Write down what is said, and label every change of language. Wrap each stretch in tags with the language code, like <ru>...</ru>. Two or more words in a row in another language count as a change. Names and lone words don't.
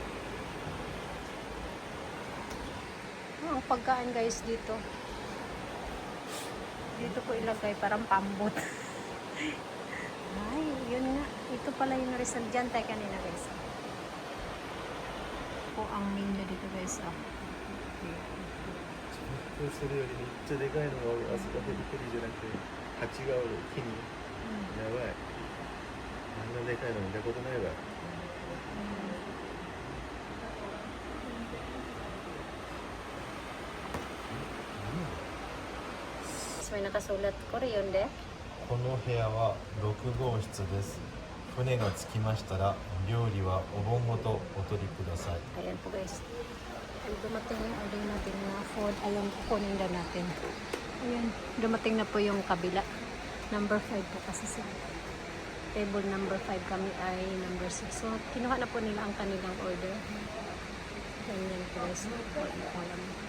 <tl>Ang pagkain guys dito. Dito po ilagay parang pambot. Ay, yun nga. Ito pala yung result dyan tayo kanina guys. Po ang menu dito guys.</tl> <ja>それよりめっちゃでかいのがおる。あそこヘリコリじゃなくて蜂がおる木に、やばい。あんなでかいの見たことないわ。</ja> <tl>So, may nakasulat Korean de.</tl> <ja>この部屋は6号室です。船が着きましたら料理はお盆ごとお取りください。</ja> <tl>Ayan po guys. Ay, dumating yung order natin na food. Ayan, kukunin na natin. Ayan, dumating na po yung kabila. Number 5 po kasi sila. Table number 5 kami ay number 6. So, kinuha na po nila ang kanilang order. Ganyan po guys. Alam.</tl>